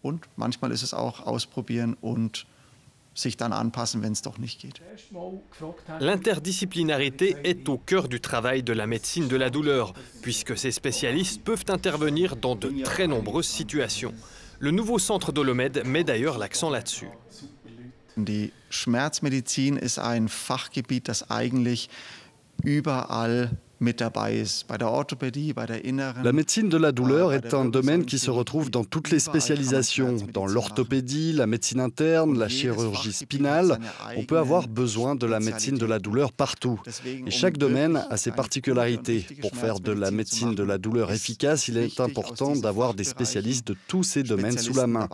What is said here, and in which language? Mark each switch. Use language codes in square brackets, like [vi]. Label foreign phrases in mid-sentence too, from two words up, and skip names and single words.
[fr] L'interdisciplinarité est au cœur du travail de la médecine de la douleur, puisque ces spécialistes peuvent intervenir dans de très nombreuses situations. Le nouveau centre Dolomed met d'ailleurs l'accent là-dessus. [de] Die Schmerzmedizin ist ein Fachgebiet, das eigentlich überall mit dabei ist. Bei der Orthopädie, bei der inneren. [fr] La médecine de la douleur est un domaine qui se retrouve dans toutes les spécialisations. Dans l'orthopédie, la médecine interne, la chirurgie spinale, on peut avoir besoin de la médecine de la douleur partout. Et chaque domaine a ses particularités. Pour faire de la médecine de la douleur efficace, il est important d'avoir des spécialistes de tous ces domaines sous la main.